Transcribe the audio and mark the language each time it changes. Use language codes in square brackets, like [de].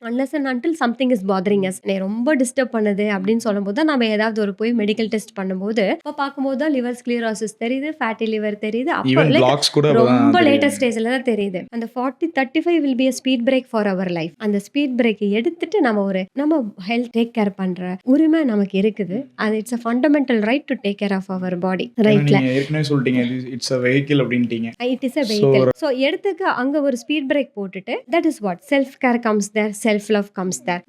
[en] Unless and until something is bothering us. [ta] ரொம்ப disturb பண்ணுது அப்படின்னு சொல்லும்போது தான் நம்ம ஏதாவது ஒரு போய் மெடிக்கல் டெஸ்ட் பண்ணும்போது இப்போ பார்க்கும்போது தான் லிவர் ஸ்க்ளீரோசிஸ் தெரியுது, ஃபேட்டி லிவர் தெரியுது. அப்போ [en] even like [ta] பிளாக்ஸ் கூட ரொம்ப அப்பதான் லேட்டஸ்ட் ஸ்டேஜ்ல தான் தெரியுது. [en] அந்த 40-35 will be a speed brake for our life. அந்த speed brake [ta] எடுத்துட்டு நம்ம ஹெல்த் டேக் கேர் பண்ற உரிமை நமக்கு இருக்குது. அது [en] It's a fundamental right to take care of our body. [ta] ரைட்ல நீங்க ஏற்கனவே சொல்லிட்டீங்க it's a vehicle அப்படின்ட்டீங்க. [en] It is a vehicle. So [ta] எடுத்துக்கு அங்க ஒரு ஸ்பீட் பிரேக் போட்டுட்டு [en] That is what self care comes there, self love comes there.